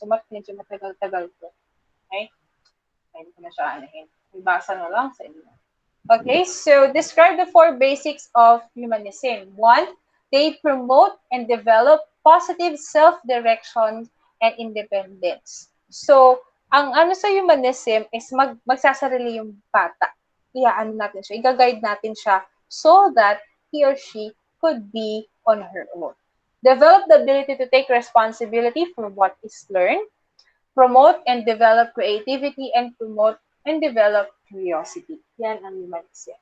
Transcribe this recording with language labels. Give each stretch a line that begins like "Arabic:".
Filipino: So, medyo matagal-tagal po. Okay? Hindi ko na siya anahin. Ibasa na lang sa inyo.
English: Okay, so describe the four basics of humanism. One, they promote and develop positive self-direction and independence.
Filipino: So, ang ano sa humanism is magsasarili yung bata. Iyaan natin siya, i-guide natin siya
English: so that he or she could be on her own. Develop the ability to take responsibility for what is learned, promote and develop creativity, and promote and develop curiosity.
Filipino: Yan ang
English: humanism.